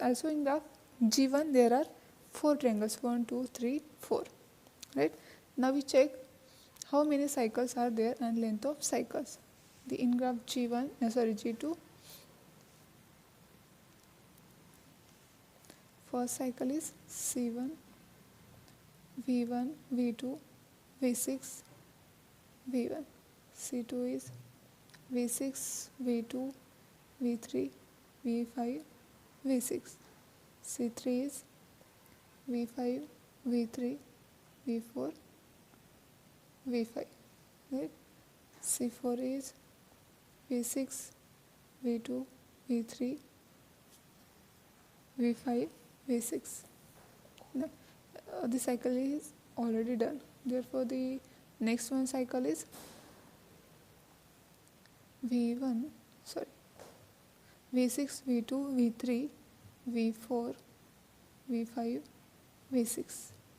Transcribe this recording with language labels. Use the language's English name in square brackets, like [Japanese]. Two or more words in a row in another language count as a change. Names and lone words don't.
[English] Also in graph G1 there are 4 triangles 1, 2, 3, 4. Right? Now we check how many cycles are there and length of cycles. The in graph G2 first cycle is C1, V1, V2, V6, V1. C2 is V6, V2, V3, V5, V6. C3 is V5, V3, V4, V5. Right? C4 is V6, V2, V3, V5, V6. The cycle is already done. Therefore, the next one cycle is V1, sorry, V6, V2, V3, V4, V5, V6.